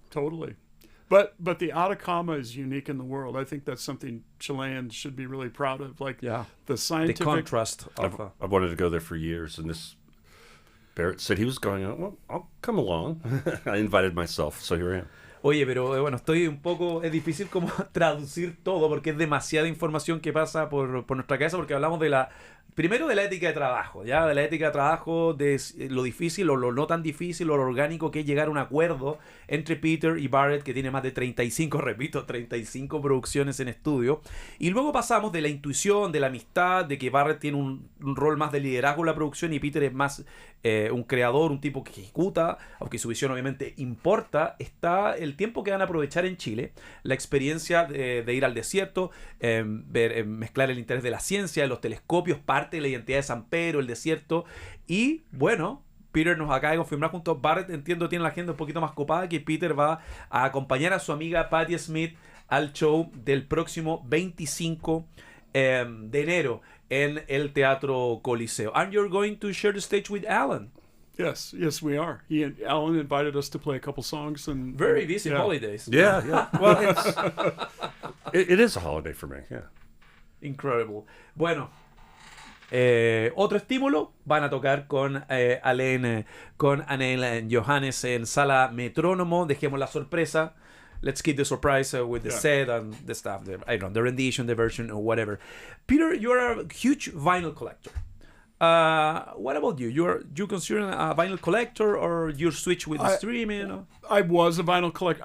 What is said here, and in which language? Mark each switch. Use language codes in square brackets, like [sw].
[en] Totally. But the Atacama is unique in the world. I think that's something Chileans should be really proud of. Like Yeah, the the scientific. contrast of I've wanted to go there for years, and this Barrett said he was going. Well, I'll come along. I invited myself, so here I am. [es] Oye, pero bueno, estoy un poco... Es difícil como traducir todo porque es demasiada información que pasa por nuestra cabeza porque hablamos de la... Primero de la ética de trabajo, ¿ya? De la ética de trabajo, de lo difícil o lo no tan difícil o lo orgánico que es llegar a un acuerdo entre Peter y Barrett, que tiene más de 35, repito, 35 producciones en estudio. Y luego pasamos de la intuición, de la amistad, de que Barrett tiene un rol más de liderazgo en la producción y Peter es más un creador, un tipo que ejecuta, aunque su visión obviamente importa. Está el tiempo que van a aprovechar en Chile, la experiencia de ir al desierto, mezclar el interés de la ciencia, de los telescopios, parte de la identidad de San Pedro, el desierto. Y bueno, Peter nos acaba de confirmar junto a Barrett, entiendo tiene la agenda un poquito más copada, que Peter va a acompañar a su amiga Patti Smith al show del próximo 25 de enero en el Teatro Coliseo. [en] And you're going to share the stage with Alan. Yes, we are. Alan invited us to play a couple songs and Very busy holidays. Yeah. Well, it is a holiday for me. Yeah. Incredible. [es] Bueno, otro estímulo, van a tocar con Alain Johannes en Sala Metrónomo. Dejemos la sorpresa. [en] Let's keep the surprise with the set and the stuff. I don't know, the rendition, the version, or whatever. Peter, you're a huge vinyl collector. What about you? You consider a vinyl collector, or you switch with the streaming? I was a vinyl collector.